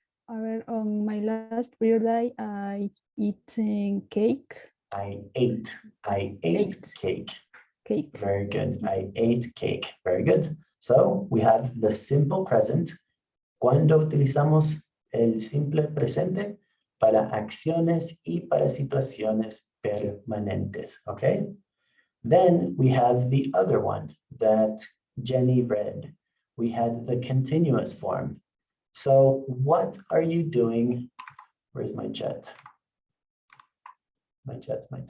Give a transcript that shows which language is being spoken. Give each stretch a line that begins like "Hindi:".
English: On my last birthday, I eaten cake. I ate cake. Cake. Very good. I ate cake. Very good. So we have the simple present.
Spanish: Cuando utilizamos el simple presente para acciones y para situaciones permanentes.
English: Okay. Then we have the other one that Jenny read. We had the continuous form. So what are you doing? Where's my chat? My chat.